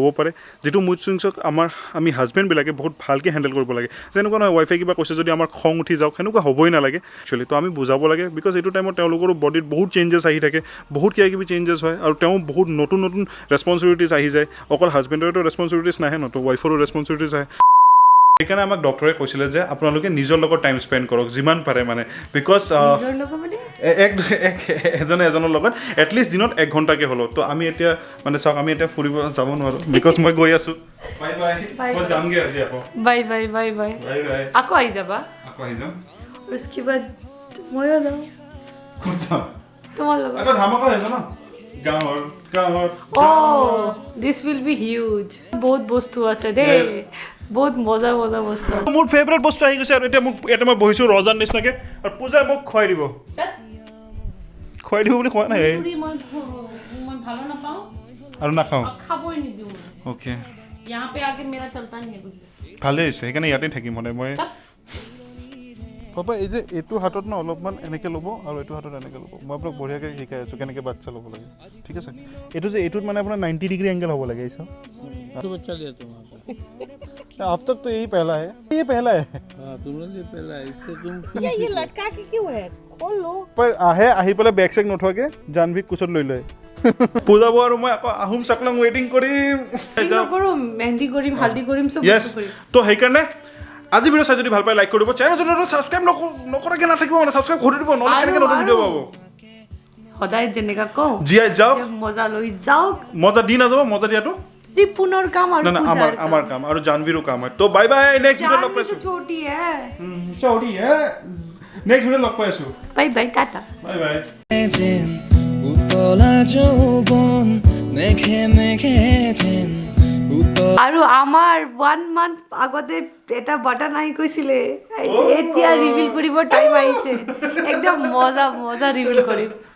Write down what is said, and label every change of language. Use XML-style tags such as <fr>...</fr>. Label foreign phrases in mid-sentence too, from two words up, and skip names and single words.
<as>পাৰে যিটো</as> <en>mood swings</en> <as>আমি হাজবেণ্ডবিলাকে বহুত ভালকৈ হেণ্ডেল কৰিব লাগে যেনেকুৱা নহয় ৱাইফে কিবা কৈছে যদি আমাৰ খং উঠি যাওক সেনেকুৱা হ'বই নালাগে একচুৱেলি তো আমি বুজাব লাগে বিকজ এইটো টাইমত তেওঁলোকৰো বডিত বহুত চেঞ্জেছ আহি থাকে বহুত কিবা চেঞ্জেছ হয় আৰু তেওঁ বহুত নতুন ৰেছপনচিবিলিটিছ আহি যায় অকল হাজবেণ্ডৰতো ৰেছপনচিবিলিটিছ নাহে ন তো ৱাইফৰো ৰেছপনচিবিলিটিছ আহে সেইকাৰণে আমাক ডক্টৰে কৈছিলে যে আপোনালোকে নিজৰ লগত</as> <en>time spend</en> <as>কৰক যিমান পাৰে মানে বিকজ এজনৰ লগত এটলিষ্ট দিনত 1 ঘণ্টাকৈ হ'লেও তো আমি এতিয়া মানে চাওক আমি এতিয়া ফুৰিব যাব নোৱাৰোঁ বিকজ মই গৈ আছোঁ বাই মই যামগৈ আজি আকৌ বাই আকৌ আহি যাবা আকৌ আহি যাম</as> <hi>उसके बाद</hi> <as>ময়ো যাওঁ ক'ত যাম তোমাৰ লগত এটা ধামাকা হৈছে ন গাঁৱৰ</as> <en>this will be huge</en> <as>বহুত বস্তু আছে দেই বহুত মজা মজা বস্তু আছে মোৰ ফেভৰেট বস্তু আহি গৈছে আৰু এতিয়া মই বহিছোঁ ৰজাৰ নিচিনাকে আৰু পূজাই মোক খুৱাই দিব বুলি কোৱা নাই মই ভালো নাপাওঁ আৰু নাখাওঁ খাবই নিদিওঁ অ'কে</as> <hi>यहाँ पे आके मेरा चलता नहीं है कुछ</hi> <as>ভালেই হৈছে সেইকাৰণে ইয়াতে থাকিম মানে মই পাপা এই যে এইটো হাতত ন অলপমান এনেকৈ ল'ব আৰু এইটো হাতত এনেকৈ ল'ব মই আপোনাক বঢ়িয়াকৈ শিকাই আছোঁ কেনেকৈ বাচ্চা ল'ব লাগে ঠিক আছে এইটো যে এইটোত মানে আপোনাৰ 90</as> <en>degree angle</en> <as>হ'ব লাগে এইটো</as> <hi>बच्चा लिया तुम अब तक तो यही पहला है हाँ तुमने लिए पहला है इससे तुम ये लटका के क्यों है खोल लो</hi> <as>पर আহি পেলাই বেগ চেগ নথোৱাকৈ জানভিক কোচত লৈ লয় পূজা বৌ আৰু মই আকৌ আহোম চাকলং ৱেইটিং কৰিম কৰো মেহেন্দি কৰিম হালদি কৰিম সব য়েছ তো সেইকাৰণে আজি ভিডিঅ' চাই যদি ভাল পাই লাইক কৰিব চেনেল যদি ছাবস্ক্ৰাইব নকৰাকৈ নাথাকিব মানে ছাবস্ক্ৰাইব কৰি দিব নহ'লে কেনেকৈ নতুন ভিডিঅ' পাব সদায় যেনেকা কওঁ জীয়াই যাওক মজা লৈ যাওক মজা দি নাযাব মজা দিয়াটো ৰিপুনৰ কাম আৰু না আমাৰ কাম আৰু জানভিৰো কাম হয় তো</as> <en>bye bye next video'</en> <as>লগ পাইছোঁ</as> <hi>छोटी है</hi> <as>চৌৰি হে</as> <en>next video'</en> <as>লগ পাইছোঁ</as> <en>bye bye tata bye bye</en> <as>যেন উতলা যৌবন মেঘে মেঘে যেন আৰু আমাৰ 1 মান্থ আগতে এটা বাটন আহি কৈছিলে এতিয়া ৰিভিল কৰিব টাইম আহিছে একদম মজা মজা ৰিভিল কৰিম</as>